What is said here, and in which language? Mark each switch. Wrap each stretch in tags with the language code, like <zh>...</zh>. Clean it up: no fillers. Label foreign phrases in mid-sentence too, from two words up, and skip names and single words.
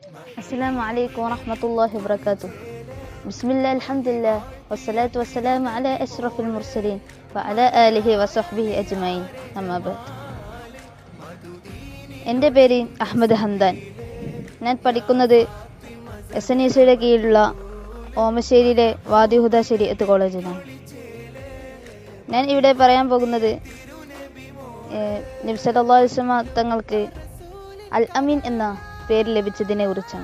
<ar>السلام عليكم ورحمة الله وبركاته. بسم الله الحمد لله والصلاة والسلام على أشرف المرسلين وعلى آله وصحبه أجمعين. أما بعد.</ar> <ml>എൻ്റെ പേര് അഹമ്മദ് ഹംദാൻ. ഞാൻ പഠിക്കുന്നത് SNECയുടെ കീഴിലുള്ള ഓമശ്ശേരിയിലെ വാദിഹുദ ശരീഅത്ത് കോളേജിലാണ്. ഞാൻ ഇവിടെ പറയാൻ പോകുന്നത് നബി</ml> <ar>صلى الله عليه وسلم</ar> <ml>തങ്ങൾക്ക് അൽ അമീൻ എന്ന പേര് ലഭിച്ചതിനെ കുറിച്ചാണ്.</ml>